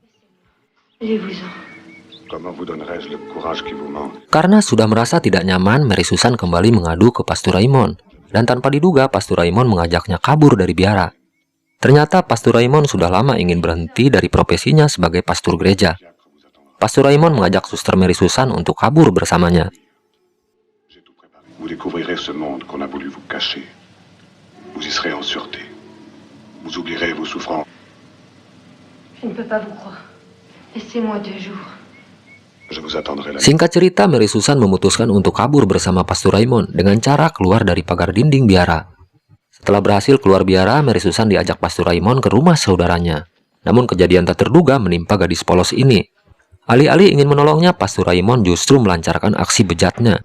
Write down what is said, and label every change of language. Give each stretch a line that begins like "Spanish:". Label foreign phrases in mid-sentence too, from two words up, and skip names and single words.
Indonesian: Karena sudah merasa tidak nyaman, Mary Susan kembali mengadu ke Pastor Raymond. Dan tanpa diduga, Pastor Raymond mengajaknya kabur dari biara. Ternyata Pastor Raymond sudah lama ingin berhenti dari profesinya sebagai pastor gereja. Pastor Raymond mengajak Suster Mary Susan untuk kabur bersamanya.
French: Vous découvrirez ce monde qu'on a voulu vous cacher. Vous y serez en sûreté. Vous oublierez vos souffrances. Je ne peux pas vous croire. Laissez-moi 2 jours. Je vous attendrai là.
Indonesian: Singkat cerita, Mary Susan memutuskan untuk kabur bersama Pastor Raymond dengan cara keluar dari pagar dinding biara. Setelah berhasil keluar biara, Mary Susan diajak Pastor Raymond ke rumah saudaranya. Namun kejadian tak terduga menimpa gadis polos ini. Alih-alih ingin menolongnya, Pastor Raymond justru melancarkan aksi bejatnya.